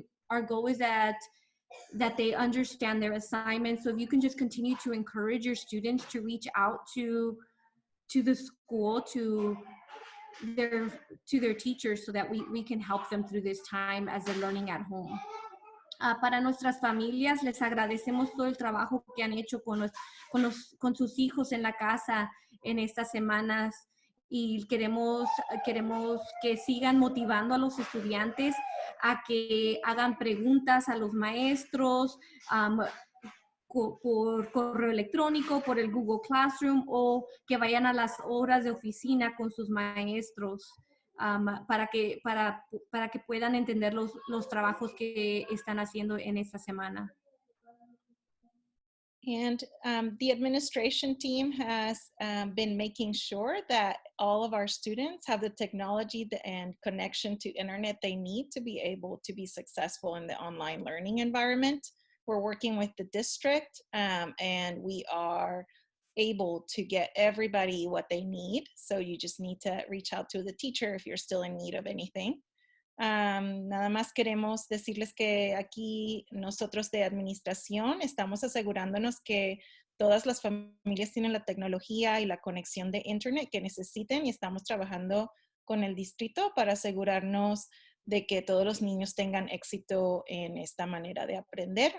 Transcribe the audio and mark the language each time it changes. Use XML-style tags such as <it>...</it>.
<en>Our goal is that they understand their assignments. So if you can just continue to encourage your students to reach out to the school, to their teachers, so that we can help them through this time as they're learning at home.</en> <es>Para nuestras familias, les agradecemos todo el trabajo que han hecho con sus hijos en la casa en estas semanas, y queremos que sigan motivando a los estudiantes a que hagan preguntas a los maestros por correo electrónico, por el Google Classroom, o que vayan a las horas de oficina con sus maestros para que puedan entender los trabajos que están haciendo en esta semana.</es> <en>And the administration team has been making sure that all of our students have the technology and connection to internet they need to be able to be successful in the online learning environment. We're working with the district and we are able to get everybody what they need. So you just need to reach out to the teacher if you're still in need of anything.</en> <es>Nada más queremos decirles que aquí nosotros de administración estamos asegurándonos que todas las familias tienen la tecnología y la conexión de internet que necesiten, y estamos trabajando con el distrito para asegurarnos de que todos los niños tengan éxito en esta manera de aprender.</es>